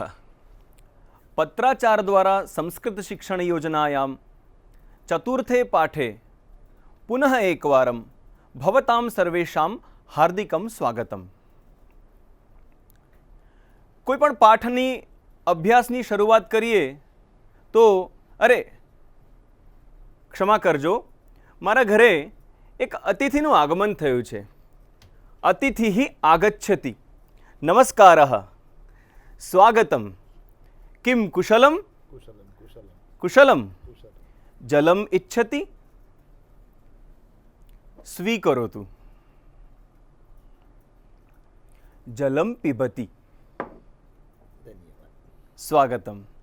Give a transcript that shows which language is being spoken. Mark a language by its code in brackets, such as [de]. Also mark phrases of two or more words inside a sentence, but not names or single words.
[sa] पत्राचार द्वारा संस्कृत शिक्षण योजनायां चतुर्थे पाठे पुनः एकवारं भवतां सर्वेषां हार्दिकं स्वागतम्। [gu] કોઈપણ પાઠની અભ્યાસની શરૂઆત કરીએ તો અરે ક્ષમા કરજો, મારા ઘરે એક અતિથિનું આગમન થયું છે। [sa] अतिथि आगच्छति। नमस्कारः, स्वागतम। किम कुशलम? कुशलम। जलम इच्छति? स्वीकरोतु। जलम पिबति। स्वागतम।